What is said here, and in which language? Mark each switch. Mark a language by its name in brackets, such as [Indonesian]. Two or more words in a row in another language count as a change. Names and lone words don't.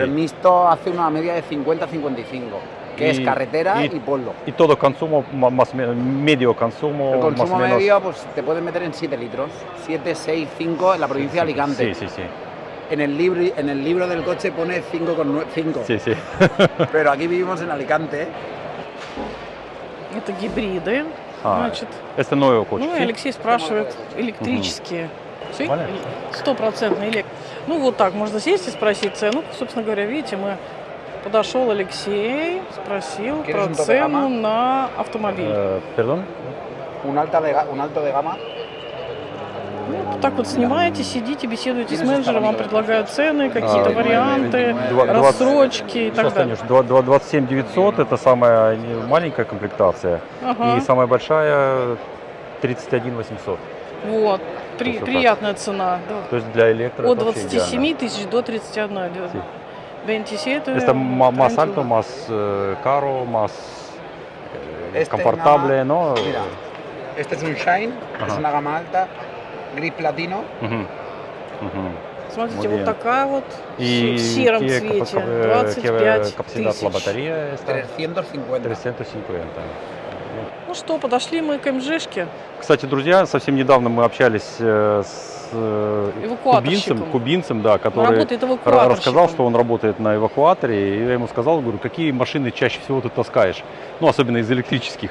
[Spanish] pero el mixto hace una media de 50-55, que es carretera y pueblo. Y todo consumo más medio consumo. El más o consumo menos. medio pues te puedes meter en 7 litros, 7, 6, 5 en la provincia de Alicante. Sí, sí, sí. En el libro del coche pone 5,5. Sí, sí. Pero aquí vivimos en Alicante. [Russian] Это гибриды. Значит, Это новый коч. ну и Алексей спрашивает, электрические. [Spanish] Sí? [Russian] Понятно. Стопроцентный электро. Ну вот так, можно сесть и спросить цену. Собственно говоря, видите, подошел Алексей, спросил [Spanish] ¿Quieres [Russian] про [Spanish] un tope [Russian] цену [Spanish] gama? [Russian] на автомобиль. [Spanish] Perdón. Un alto de gama. [Russian] Ну, так вот снимаете, сидите, беседуете с [Spanish] Tienes [Russian] менеджером, вам [Spanish] esta [Russian] предлагают цены, какие-то [Spanish] 29, [Russian] варианты, [Spanish] 29. [Russian] рассрочки и так далее. 27 900 это самая маленькая комплектация. Ага. И самая большая 31 800. Вот, вот приятная цена. Да. То есть для электро От это вообще 27 идеально. тысяч до 31. [Spanish] Sí. 27. Это más alto, más caro, más confortable, ¿no? Mira, este es un Shine, Ajá. es una gama alta, gris platino. Мгм. Мгм. [Russian] Смотрите, [Spanish] Muy [Russian] вот [Spanish] bien. [Russian] такая вот [Spanish] И [Russian] в сером [Spanish] qué [Russian] цвете. [Spanish] capacidad [Russian] 25 [Spanish] la [Russian] тысяч. [Spanish] batería está 350. 350. [Russian] Ну что, подошли мы к МЖшке. Кстати, друзья, совсем недавно мы общались с Эвакуаторщиком. кубинцем, да, Он который работает эвакуаторщиком. рассказал, что он работает на эвакуаторе, и я ему сказал, говорю, какие машины чаще всего ты таскаешь, ну, особенно из электрических.